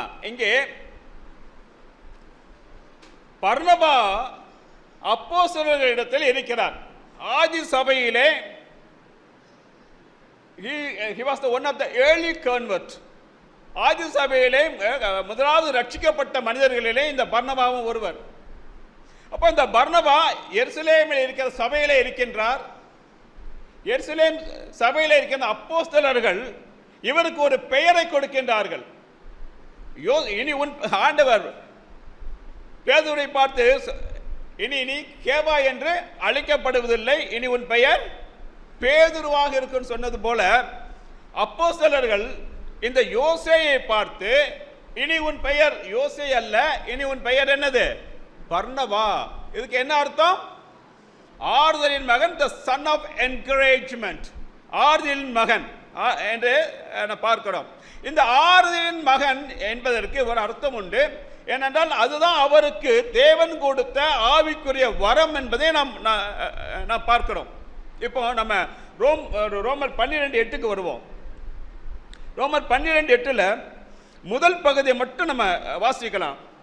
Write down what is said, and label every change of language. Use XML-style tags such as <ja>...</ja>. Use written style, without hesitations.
<ta>இங்கே பர்னபா அப்போஸ்தலர்களிடத்தில் இருக்கிறார். ஆதி சபையிலே</ta> <en>he was the one of the early convert.</en> <ta>ஆதி சபையிலே முதலாவது ரட்சிக்கப்பட்ட மனிதர்களிலே இந்த பர்னபாவும் ஒருவர். அப்போ இந்த பர்னபா எருசலேமில் இருக்கிற சபையிலே இருக்கின்றார். எருசலேம் சபையிலே இருக்கின்ற அப்போஸ்தலர்கள் இவருக்கு ஒரு பெயரை கொடுக்கின்றார்கள். இனி உன் ஆண்டவர் பேதுருவை பார்த்து இனி கேபா என்று அழைக்கப்படுவதில்லை, இனி உன் பெயர் பேதுருவாக இருக்கும் சொன்னது போல அப்போஸ்தலர்கள் இந்த யோசேயை பார்த்து இனி உன் பெயர் யோசே அல்ல, இனி உன் பெயர் என்னது? பர்னபா. இதுக்கு என்ன அர்த்தம்? ஆறுதலின் மகன்,</ta> <en>the son of encouragement.</en> <ta>ஆறுதலின் மகன் என்று பார்க்கிறோம். இந்த ஆறுதலின் மகன் என்பதற்கு ஒரு அர்த்தம் உண்டு. ஏனென்றால் அதுதான் அவருக்கு தேவன் கொடுத்த ஆவிக்குரிய வரம் என்பதை நாம் பார்க்கிறோம். இப்போ நம்ம ரோமர் 12:8 வருவோம். ரோமர் 12:8 முதல் பகுதியை மட்டும் நம்ம வாசிக்கலாம்.</ta>